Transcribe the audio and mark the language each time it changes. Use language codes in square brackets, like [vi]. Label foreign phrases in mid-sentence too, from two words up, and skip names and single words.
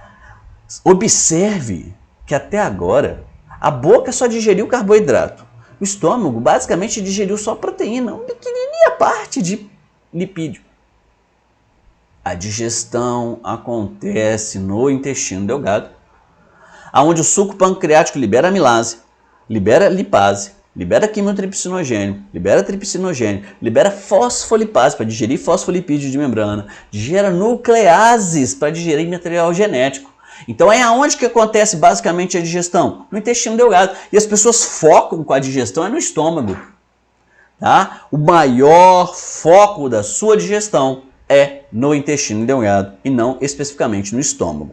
[pt] Observe que até agora a boca só digeriu carboidrato. O estômago basicamente digeriu só proteína, uma pequenininha parte de lipídio. A digestão acontece no intestino delgado, onde o suco pancreático libera amilase, libera lipase, libera quimiotripsinogênio, libera tripsinogênio, libera fosfolipase para digerir fosfolipídio de membrana, gera nucleases para digerir material genético. Então é aonde que acontece basicamente a digestão? No intestino delgado. E as pessoas focam com a digestão no estômago. Tá? O maior foco da sua digestão é no intestino delgado e não especificamente no estômago.